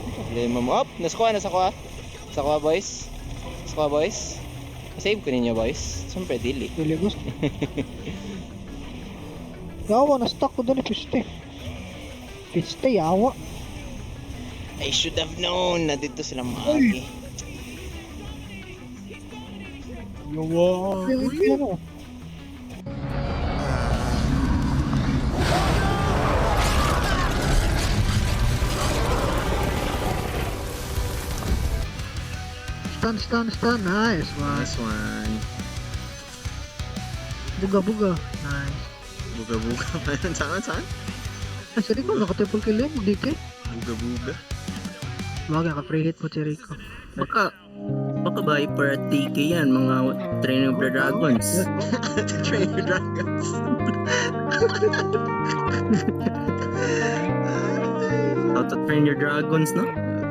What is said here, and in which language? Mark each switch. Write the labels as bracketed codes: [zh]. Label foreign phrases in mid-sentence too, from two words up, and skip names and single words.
[tl] Lima mo. Up! Nasa kuha. Sa kuha, boys. Sa kuha, boys. Save ko ninyo, boys. [ceb] Siyempre, dili. Dili gusto. Yawa, na-stuck ko doon piste. Piste, yawa. [en] I should have known [tl] na dito sila maagi. [ceb] Yawa. [tl] Ano? [en] Stun. Nice one. Nice one. [ceb] Buga. Nice. [tl] Buga-buga pa yun. Saan? Ay, si Rico, naka-triple kill yun. Magdike. [ceb] Buga-buga. [tl] Wag, naka-free hit po si Rico. Baka Viper at TK yan, mga Train of the Dragons. [en] Train your dragons. How to train your dragons, no?